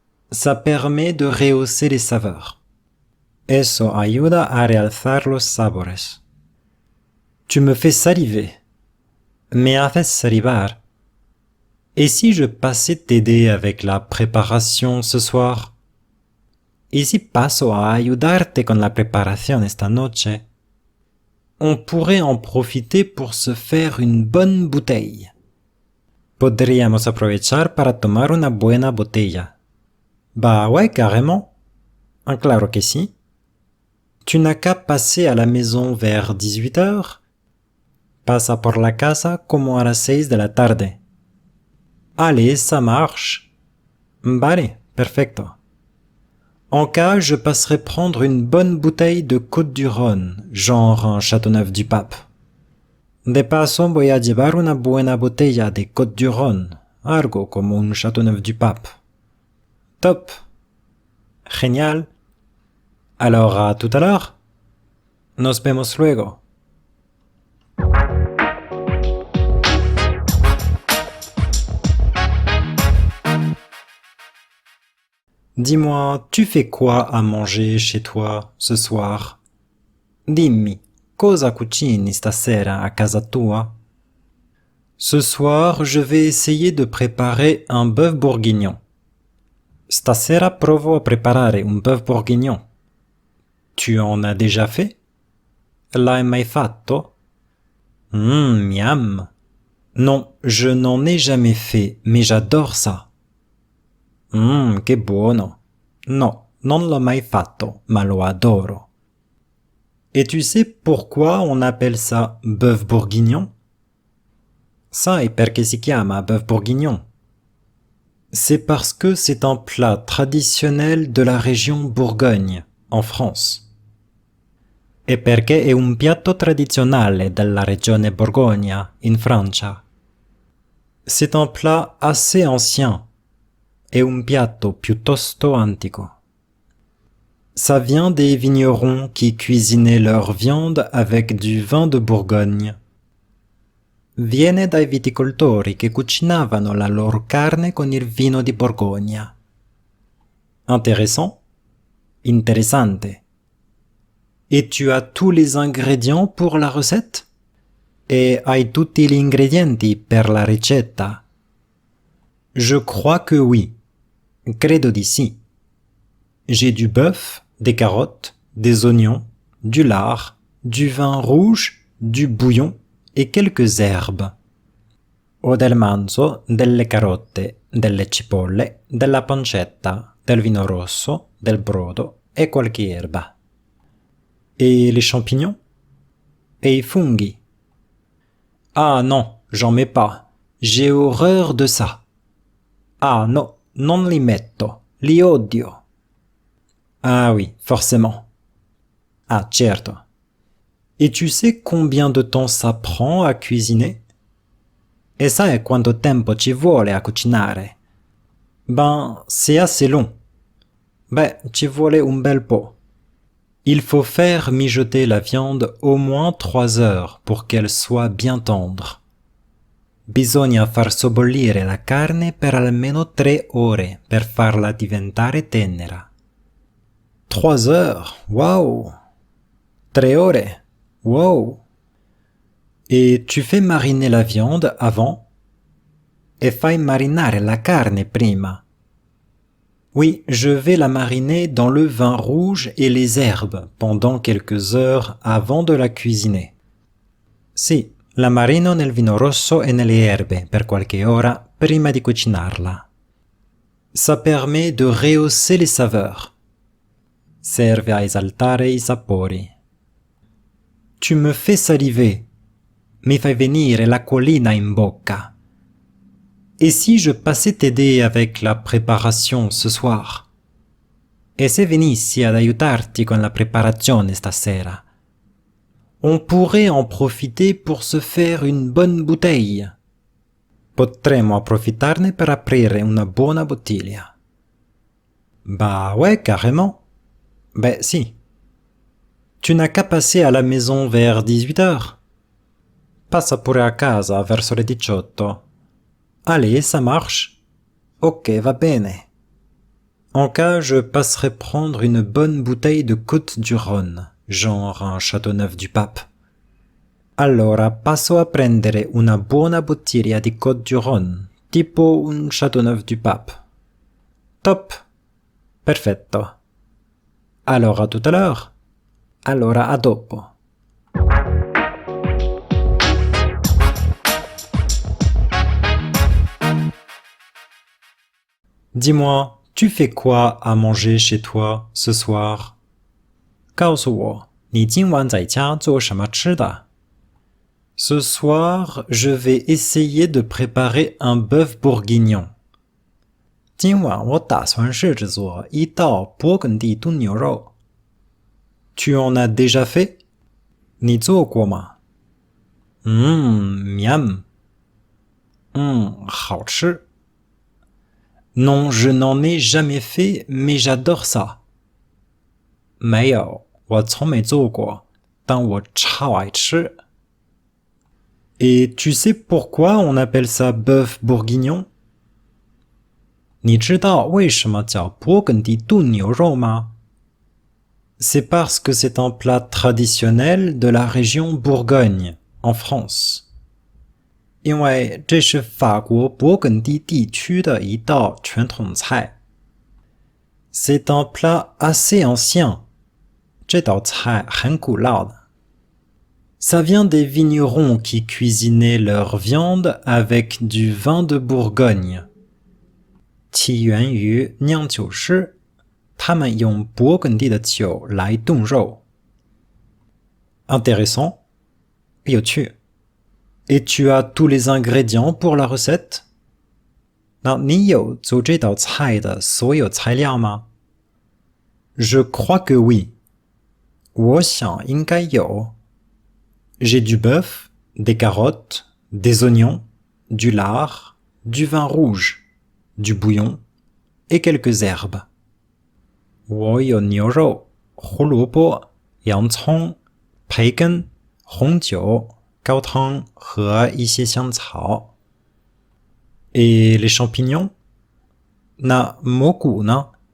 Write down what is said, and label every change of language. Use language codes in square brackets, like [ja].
[fr] Ça permet de rehausser les saveurs. [es] Eso ayuda a realzar los sabores. [fr] Tu me fais saliver. [es] Me haces salivar. [fr] Et si je passais t'aider avec la préparation ce soir? [es] ¿Y si paso a ayudarte con la preparación esta noche? [fr] On pourrait en profiter pour se faire une bonne bouteille. [es] Podríamos aprovechar para tomar una buena botella. [fr] Bah ouais, carrément. [es] Ah, claro que sí. [fr] Tu n'as qu'à passer à la maison vers 18 heures. [es] Pasa por la casa como a las 6 de la tarde. [fr] Allez, ça marche. [es] Vale, perfecto. [fr] En cas, je passerai prendre une bonne bouteille de Côte-du-Rhône, genre un Châteauneuf-du-Pape. [es] De paso, voy a llevar una buena botella de Côte-du-Rhône, algo como un Châteauneuf-du-Pape. [fr] Top. Génial. Alors, à tout à l'heure. [es] Nos vemos luego. [fr] Dis-moi, tu fais quoi à manger chez toi ce soir? [it] Dimmi, cosa cucini stasera a casa tua? [fr] Ce soir, je vais essayer de préparer un bœuf bourguignon. [it] Stasera provo a preparare un bœuf bourguignon. [fr] Tu en as déjà fait? [it] L'hai mai fatto? Miam. [fr] Non, je n'en ai jamais fait, mais j'adore ça. [it] Che buono. No, non l'ho mai fatto, ma lo adoro. [fr] Et tu sais pourquoi on appelle ça bœuf bourguignon? [it] Sai perché si chiama bœuf bourguignon? [fr] C'est parce que c'est un plat traditionnel de la région Bourgogne, en France. [it] E perché è un piatto tradizionale della regione Borgogna, in Francia. [fr] C'est un plat assez ancien. [it] È un piatto piuttosto antico. [fr] Ça vient des vignerons qui cuisinaient leur viande avec du vin de Bourgogne. [it] Viene dai viticoltori che cucinavano la loro carne con il vino di Borgogna. [fr] Intéressant? [it] Interessante. [fr] Et tu as tous les ingrédients pour la recette? [it] E hai tutti gli ingredienti per la ricetta? [fr] Je crois que oui. [it] Credo di sì. [fr] J'ai du bœuf, des carottes, des oignons, du lard, du vin rouge, du bouillon et quelques herbes. [it] Ho del manzo, delle carotte, delle cipolle, della pancetta, del vino rosso, del brodo e qualche erba. [fr] Et les champignons? [it] Et i funghi? [fr] Ah non, j'en mets pas. J'ai horreur de ça. [it] Ah no, non li metto. Li odio. [fr] Ah oui, forcément. [it] Ah, certo. [fr] Et tu sais combien de temps ça prend à cuisiner? [it] E sai quanto tempo ci vuole a cucinare? [fr] Ben, c'est assez long. [it] Beh, ci vuole un bel po'. [fr] Il faut faire mijoter la viande au moins 3 heures pour qu'elle soit bien tendre. [it] Bisogna far sobbollire la carne per almeno 3 ore per farla diventare tenera. [fr] 3 heures, wow! [it] 3 ore, wow! [fr] Et tu fais mariner la viande avant? [it] E fai marinare la carne prima. [fr] Oui, je vais la mariner dans le vin rouge et les herbes pendant quelques heures avant de la cuisiner. [it] Sì, la marino nel vino rosso e nelle erbe per qualche ora prima di cucinarla. [fr] Ça permet de rehausser les saveurs. [it] Serve a esaltare i sapori. [fr] Tu me fais saliver. [it] Mi fai venire l'acquolina in bocca. [fr] Et si je passais t'aider avec la préparation ce soir? [it] E se venissi ad aiutarti con la preparazione stasera? [fr] On pourrait en profiter pour se faire une bonne bouteille. [it] Potremmo approfittarne per aprire una buona bottiglia. [fr] Bah ouais, carrément. [it] Ben si. [fr] Tu n'as qu'à passer à la maison vers 18 heures. [it] Passa pure a casa verso le 18. [fr] Allez, ça marche. [it] Ok, va bene. [fr] En cas, je passerai prendre une bonne bouteille de Côte-du-Rhône, genre un Châteauneuf-du-Pape. [it] Allora passo a prendere una buona bottiglia di Côte-du-Rhône, tipo un Châteauneuf-du-Pape. [fr] Top. [it] Perfetto. [fr] Alors à tout à l'heure. [it] Allora a dopo. [fr] Dis-moi, tu fais quoi à manger chez toi ce soir? [zh] 告诉我，你今晚在家做什么吃的？ [fr] Ce soir, je vais essayer de préparer un bœuf bourguignon. [zh] 今晚我打算试着做一道勃艮第炖牛肉。 [fr] Tu en as déjà fait? [zh] 你做过吗？ miam. 好吃。 [fr] Non, je n'en ai jamais fait, mais j'adore ça. [zh] 没有，我从没做过，但我超爱吃。 [fr] Et tu sais pourquoi on appelle ça bœuf bourguignon? [zh] 你知道为什么叫勃艮第炖牛肉吗？ [fr] C'est parce que c'est un plat traditionnel de la région Bourgogne, en France. [zh] 因为这是法国勃艮第地区的一道传统菜。 [fr] C'est un plat assez ancien. [zh] 这道菜很古老的。 [fr] Ça vient des vignerons qui cuisinaient leur viande avec du vin de Bourgogne. [zh] 起源于酿酒师，他们用勃艮第的酒来炖肉。 [fr] Intéressant. [zh] 有趣。 [fr] Et tu as tous les ingrédients pour la recette? [zh] 那你有做这道菜的所有材料吗？ [fr] Je crois que oui. [zh] 我想应该有。 [fr] J'ai du bœuf, des carottes, des oignons, du lard, du vin rouge, du bouillon et quelques herbes. [zh] 我有牛肉、胡萝卜、洋葱、培根、红酒、高汤和一些香草。 [fr] Et les champignons? [zh] 那蘑菇呢？